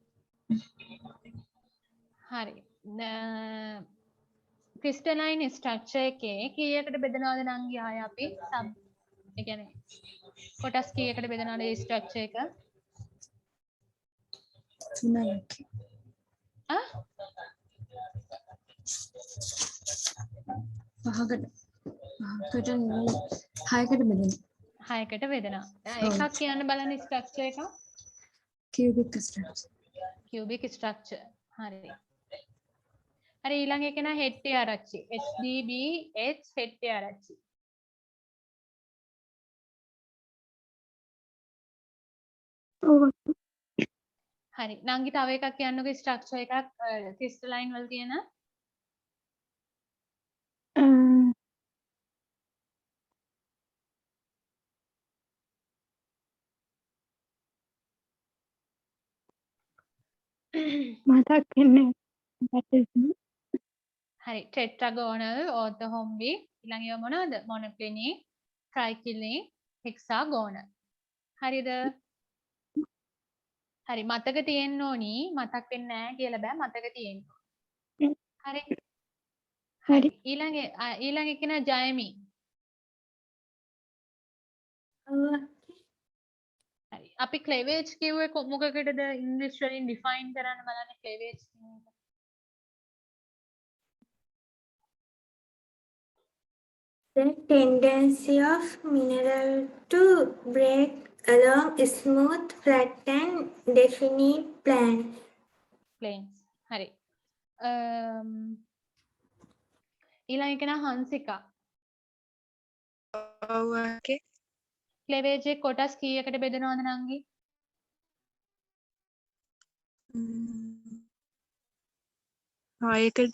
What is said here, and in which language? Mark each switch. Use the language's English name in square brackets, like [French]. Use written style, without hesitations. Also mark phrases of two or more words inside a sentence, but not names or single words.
[Sinhala] හරි. [English] crystalline structure [Sinhala] එකේ කීයකට බෙදනවද නංගි ආය අපි සබ් ඒ කියන්නේ කොටස් කීයකට බෙදනවද මේ structure එක? 3යි. පහකට 6කට බෙදෙනවා. 6කට බෙදෙනවා. එකක් කියන්න බලන්න ස්ට්‍රක්චර් එක. [English] cubic structure. cubic structure. [Sinhala] හරි. හරි ඊළඟ එක නා හෙට්ටි ආරච්චි. HDBH හෙට්ටි ආරච්චි. හරි. නංගි තව එකක් කියන්නකෝ ස්ට්‍රක්චර් එකක් crystalline වල තියෙන මතක් වෙන්නේ හරි [English] tetragonal orthorhombic [Sinhala] ඊළඟ ඒවා මොනවද [English] monoclinic triclinic, hexagonal. [Sinhala] හරිද? හරි මතක තියෙන්න ඕනි මතක් වෙන්නේ නැහැ කියලා බෑ මතක තියෙන්න ඕනි. හරි. හරි ඊළඟ එකන ජයමි. හරි අපි ක්ලෙවේජ් කිව්වේ මොකකටද ඉංග්‍රීසි වලින් ඩිෆයින් කරන්න බලන්න ක්ලෙවේජ් [English] The tendency of mineral to break along smooth, flat and definite planes. [Sinhala] හරි. ඊළඟ එක නම් හංසිකා. ඔව් අක්කේ. ක්ලෙවේජ් එක කොටස් කීයකට බෙදනවද නංගි? 6කට.